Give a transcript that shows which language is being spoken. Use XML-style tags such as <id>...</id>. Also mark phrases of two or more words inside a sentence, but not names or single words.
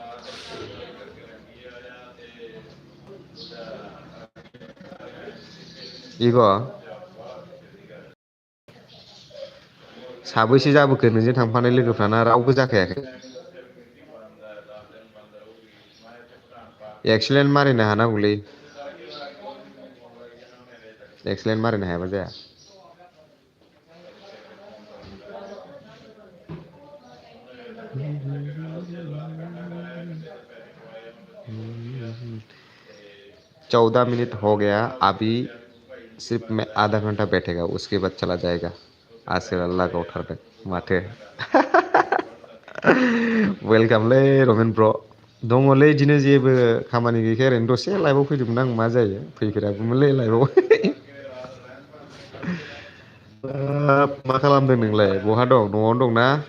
<brx>इग' साबैसे जाबोखो नोंजों थांफानाय लोगोफ्राना रावबो जाखायाखै? एक्सिलेन्ट मारिनो हानांगौलै, एक्सिलेन्ट मारिनो हायाबा जाया।</brx> <hi>चौदह मिनट हो गया, अभी सिर्फ मैं आधा घंटा बैठेगा, उसके बाद चला जाएगा।</hi> <brx>आसोला गावथारदों माथो। वेलकामलै रमेन ब्र'। दङलै बिदिनो जेबो खामानि गैखाया, ओरैनो दसे लाइभआव फैदोंमोन आं, मा जायो फैफेराबोमोनलै लाइभआव। मा खालामदों नोंलाय? बहा दं? न'आवनो दंना?</brx>